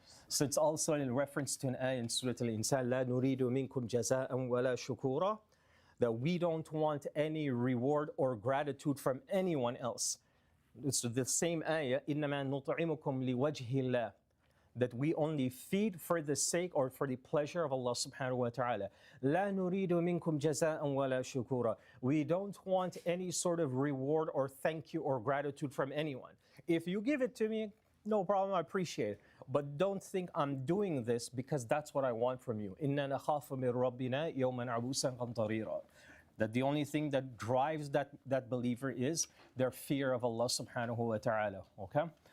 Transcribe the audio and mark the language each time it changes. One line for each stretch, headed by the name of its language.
English: So it's also in reference to an ayah in Surah Al-Insan,
Arabic: لا نريد منكم جزاء ولا شكورا,
English: that we don't want any reward or gratitude from anyone else. It's the same ayah,
Arabic: إنما نطعمكم لوجه الله,
English: that we only feed for the sake or for the pleasure of Allah subhanahu wa ta'ala.
Arabic: لا نريد منكم جزاء ولا شكورا.
English: We don't want any sort of reward or thank you or gratitude from anyone. If you give it to me, no problem, I appreciate it. But don't think I'm doing this because that's what I want from you.
Arabic: إِنَّا نَخَافُ مِنْ رَبِّنَا يَوْمًا عَبُوسًا قَمْطَرِيرًا.
English: That the only thing that drives that believer is their fear of Allah subhanahu wa ta'ala. Okay?